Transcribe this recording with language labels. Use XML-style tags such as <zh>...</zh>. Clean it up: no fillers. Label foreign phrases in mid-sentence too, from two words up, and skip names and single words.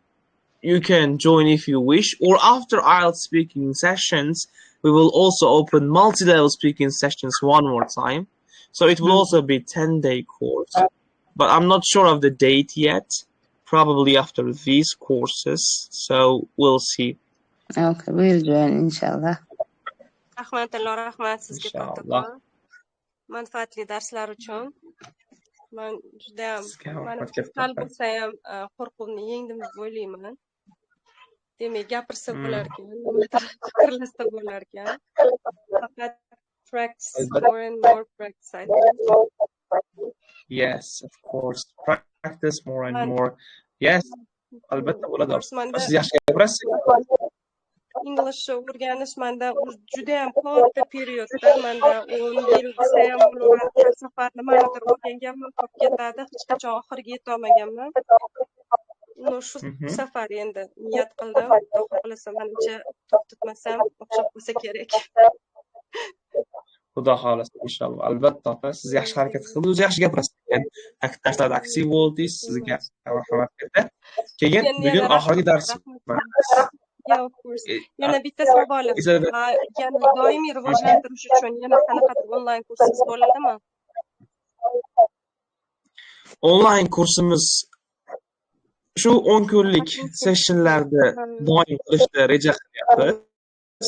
<en>You can join if you wish, or after IELTS speaking sessions, we will also open multi-level speaking sessions one more time. So it will also be 10-day course, but I'm not sure of the date yet. Probably after these courses, so we'll see. Okay, we'll join, inshallah.</en> <uz>Rahmat sizga Inshallah. kattakon. Manfaatli darslar uchun. Men juda ham sal bo'lsa ham qo'rquvni yengdim deb o'ylayman. Demak, gapirsa bo'lar ekan, fikrlashsa bo'lar ekan.</uz> <en>Faqat practice, more and more practice, I think. Yes, of course. Practice more and more. Yes,</en> <uz>albatta bo'ladi. Siz yaxshi gapirasiz. English o'rganish menda juda ham katta periodda, menda 10 yil desa ham bo'laveradi. Har safar nimanidir o'rganganman, qolib ketadi, hech qachon oxiriga yeta olmaganman. Shu safar endi niyat qildim. Xudo xohlasa menimcha to'xtatmasam o'xshab qolsa kerak. Xudo xohlasa inshaalloh. Albatta opa, siz yaxshi harakat qildingiz, o'zi yaxshi gapirasiz. Darslarda aktiv bo'ldingiz, sizga rahmat katta. Keyin bugun oxirgi dars.</uz> <en>Yeah, of course.</en> <uz>Yana bitta savolim. Yana doimiy rivojlantirish uchun yana qanaqadir onlayn kursingiz bo'ladimi? Onlayn kursimiz shu 10 kunlik sessionlarda doim qilishni reja qilyapmiz.</uz>